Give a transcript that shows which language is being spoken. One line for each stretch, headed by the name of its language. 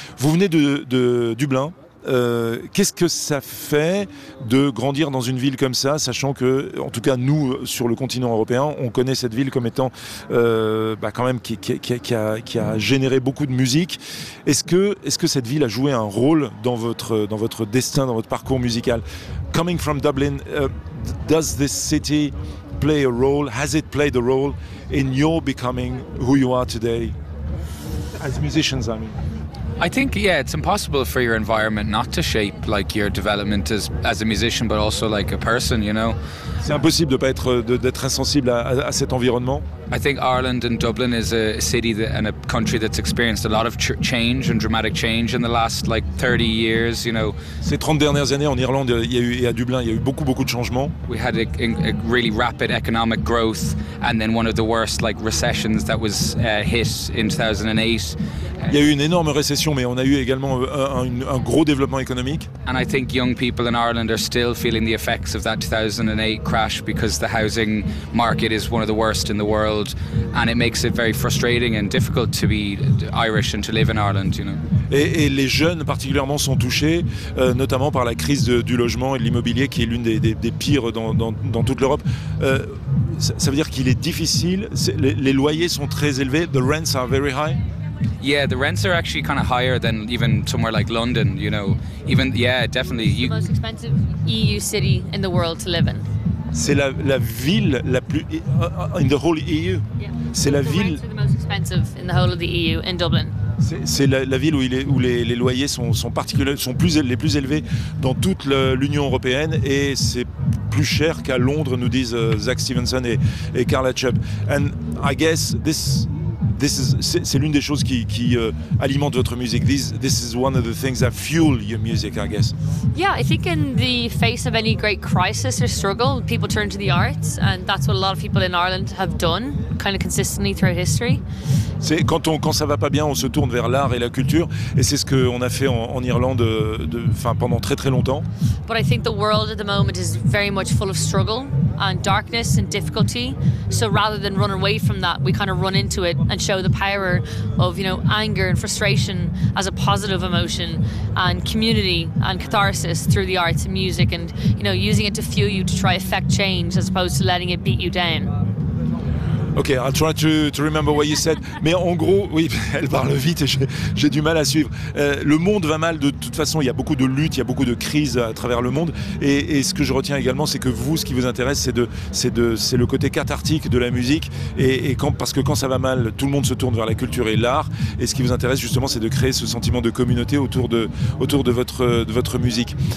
French: Vous venez de Dublin. Qu'est-ce que ça fait de grandir dans une ville comme ça, sachant que, en tout cas, nous, sur le continent européen, on connaît cette ville comme étant quand même qui a généré beaucoup de musique. Est-ce que cette ville a joué un rôle dans votre destin, dans votre parcours musical?
English: Coming from Dublin, does this city play a role? Has it played a role in your becoming who you are today? As musicians, I mean. I think, yeah, it's impossible for your environment not to shape like your development as a musician, but also like a person, you know.
French: C'est impossible de pas être d'être insensible à cet environnement.
English: I think Ireland and Dublin is a city and a country that's experienced a lot of change and dramatic change in the last like 30 years, you know.
French: Ces 30 dernières années en Irlande et à Dublin, il y a eu beaucoup de changements.
English: We had a really rapid economic growth and then one of the worst like recessions that was hit in 2008.
French: Il y a eu une énorme récession, mais on a eu également un gros développement économique.
English: And I think young people in Ireland are still feeling the effects of that 2008 crash because the housing market is one of the worst in the world. And it makes it very frustrating and difficult to be Irish and to live in Ireland, you know.
French: Et les jeunes particulièrement sont touchés, notamment par la crise du logement et de l'immobilier, qui est l'une des pires dans toute l'Europe. Ça veut dire qu'il est difficile. Les loyers sont très élevés.
English: The rents are very high. Yeah, the rents are actually kind of higher than even somewhere like London, you know. Definitely. The most expensive EU city in the world to live in.
French: C'est la ville la plus
English: in the whole EU. Yeah.
French: C'est la ville.
English: The rents are the most expensive in the whole of the EU in Dublin.
French: C'est la ville où les loyers sont les plus élevés dans toute l'Union européenne, et c'est plus cher qu'à Londres, nous disent Zach Stevenson et Carla Chubb.
English: And I guess
French: c'est l'une des choses qui alimente votre musique.
English: This is one of the things that fuel your music, I guess. Yeah, I think in the face of any great crisis or struggle, people turn to the arts, and that's what a lot of people in Ireland have done, kind of consistently throughout history. C'est quand ça va pas bien, on se tourne vers l'art et la culture, et c'est ce qu'on a fait en Irlande pendant très très longtemps. But I think the world at the moment is very much full of struggle and darkness and difficulty. So rather than run away from that, we kind of run into it and show the power of, you know, anger and frustration as a positive emotion and community and catharsis through the arts and music, and, you know, using it to fuel you to try effect change as opposed to letting it beat you down. Ok, I'll try to remember what you said.
French: Mais en gros, oui, elle parle vite et j'ai du mal à suivre. Le monde va mal de toute façon, il y a beaucoup de luttes, il y a beaucoup de crises à travers le monde. Et ce que je retiens également, c'est que vous, ce qui vous intéresse, c'est le côté cathartique de la musique. Parce que quand ça va mal, tout le monde se tourne vers la culture et l'art. Et ce qui vous intéresse justement, c'est de créer ce sentiment de communauté autour de votre musique.